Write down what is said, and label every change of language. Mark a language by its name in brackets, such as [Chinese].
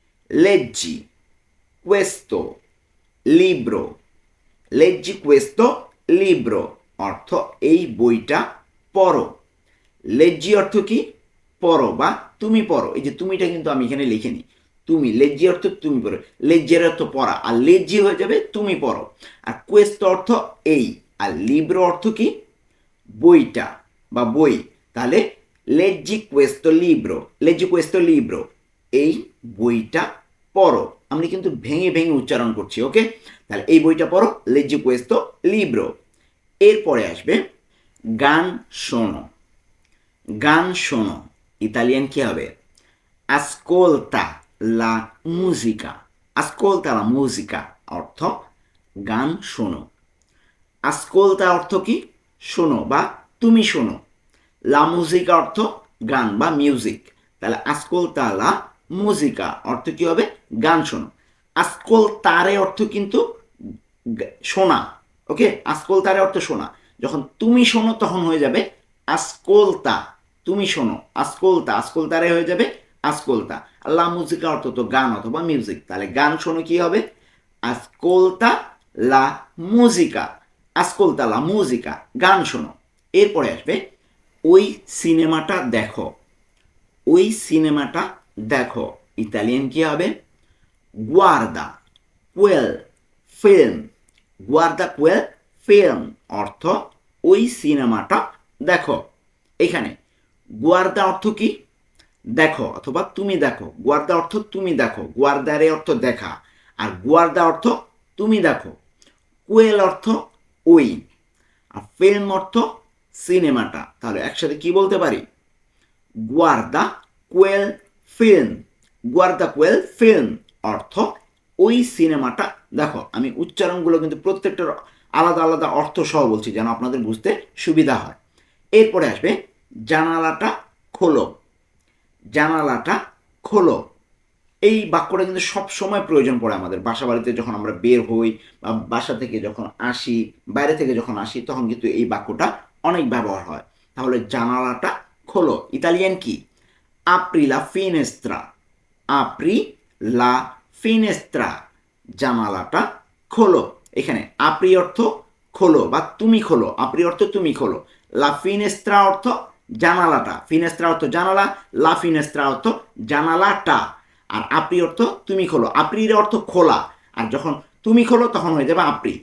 [Italian] লেজ্জি questo libro। লেজ্জি questo libro [Bangla] অর্থ এই বইটা পড়ো। লেজ্জি অর্থ কি? পড়ো বা তুমি পড়ো। এই যে তুমিটা কিন্তু আমি এখানে লিখিনি, তুমি, লেজি অর্থ তুমি পড়ো, লেজ্জের অর্থ পড়া, আর লেজি হয়ে যাবে তুমি পড়ো। আর কোয়েস্তো অর্থ এই, আর লিব্রো অর্থ কি, বইটা বা বই। [Italian] তাহলে লেজি কোয়েস্তো লিব্রো, লেজি কোয়েস্তো লিব্রো, [Bangla] এই বইটা পড়ো। আমরা কিন্তু ভেঙে ভেঙে উচ্চারণ করছি, ওকে। তাহলে এই বইটা পড়ো, [Italian] লেজি কোয়েস্তো লিব্রো। [Bangla] এরপরে আসবে গান শোনো। গান শোনো ইতালিয়ান কি হবে? [Italian] ascolta la musica, ascolta la musica [Bangla] অর্থ গান শোনো। ascolta অর্থ কি, শোনো বা তুমি শোনো। la musica অর্থ গান বা মিউজিক। তাহলে [Italian] ascolta la musica [Bangla] অর্থ কি হবে? গান শোনো। ascoltare অর্থ কিন্তু শোনা, ওকে। ascoltare অর্থ শোনা। যখন তুমি শোনো তখন হয়ে যাবে ascolta, তুমি শোনো, ascolta, ascoltare হয়ে যাবে ascolta। লা মুজিকা অর্থ তো গান অথবা মিউজিক, তাহলে গান শোনো কি হবে? [Italian] ascolta la musica, ascolta la musica, [Bangla] গান শোনো। এরপরে আসবে ওই সিনেমাটা দেখো। ওই সিনেমাটা দেখো ইতালিয়ান কি হবে? [Italian] guarda quel film, guarda quel film [Bangla] অর্থ ওই সিনেমাটা দেখো। এখানে গুয়ার্দা অর্থ কি? দেখো অথবা তুমি দেখো। গুয়ার্দা অর্থ তুমি দেখো, গুয়ার্দারে অর্থ দেখা, আর গুয়ার্দা অর্থ তুমি দেখো। কুয়েল অর্থ ওই, আর ফিল্ম অর্থ সিনেমাটা। তাহলে একসাথে কি বলতে পারি? [Italian] গুয়ার্দা কুয়েল ফিল্ম, গুয়ার্দা কুয়েল ফিল্ম [Bangla] অর্থ ওই সিনেমাটা দেখো। আমি উচ্চারণগুলো কিন্তু প্রত্যেকটার আলাদা আলাদা অর্থ সহ বলছি যেন আপনাদের বুঝতে সুবিধা হয়। এরপরে আসবে জানালাটা খোলো। জানালাটা খোলো, এই বাক্যটা কিন্তু সব সময় প্রয়োজন পড়ে আমাদের বাসা বাড়িতে যখন আমরা বের হই বা বাসা থেকে যখন আসি, বাইরে থেকে যখন আসি, তখন কিন্তু এই বাক্যটা অনেক ব্যবহার হয়। তাহলে জানালাটা খোলো ইতালিয়ান কি? [Italian] apri la finestra, apri la finestra, [Bangla] জানালাটা খোলো। এখানে আপরি অর্থ খোলো বা তুমি খোলো, আপরি অর্থ তুমি খোলো। লা ফিনেস্ত্রা অর্থ জানালাটা, ফিনেস্ত্রা অর্থ জানালা, লা ফিনেস্ত্রা অর্থ জানালাটা। আর আপরি অর্থ তুমি খোলো, আপ্রির অর্থ খোলা, আর যখন তুমি খোলো তখন হয়ে যাবে আপরি।